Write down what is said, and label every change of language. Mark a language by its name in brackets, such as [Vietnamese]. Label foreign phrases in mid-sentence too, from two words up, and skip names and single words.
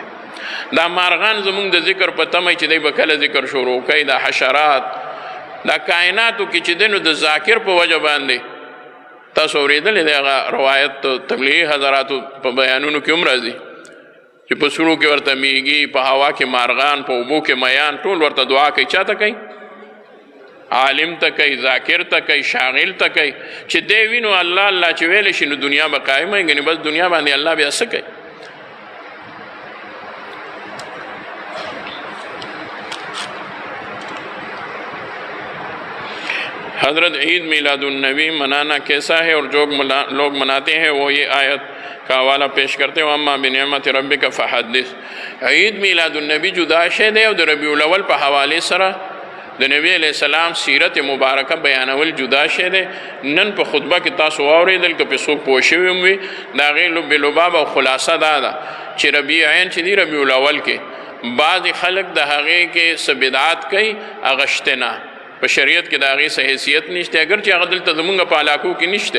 [Pashto] دا مارغان زمونږ د ذکر په تمه چې دی به کله ذکر شروع کوي، دا حشرات دا کائناتو کې چې دی نو د ذاکر په وجه باندې تاسو اورېدلی دی هغه روایت تبلیغي حضراتو په بیانونو کې هم راځي چې په سرو کې ورته میږي، په هوا کې مارغان، په اوبو کې میان، ټول ورته دعا کوي. چا ته کوي؟ عالم ته کوي، ذاکر ته کوي، شاغل ته کوي. چې دی وینو الله الله چې ویلی شي نو دنیا به قایمه وي، ګنې بس دنیا باندې الله بیا څه کوي؟ [Urdu] حضرت عید میلاد النبی منانا کیسا ہے اور جو لوگ مناتے ہیں وہ یہ آیت کا حوالہ پیش کرتے ہیں [Arabic] اما بنعمت ربک فحدث. [Pashto] عید میلاد النبی جدا شے دے او د ربیع الاول په حوالې سره د نبی [Arabic] علیہ السلام [Pashto] سیرت مبارکه بیانول جدا شے دے. نن په خطبه کې تاسو واورېدل که پې څوک پوه شوي هم وي د هغې لب لباب او خلاصه دا ده چې ربیع عین چې دی ربیع الاول کې بعضې خلک د هغې کې څه بدعات کوي، هغه شته نه، په شریعت کې د هغې څه حیثیت نشته، اگر چې هغه دلته زمونږ په علاقو کې نشته.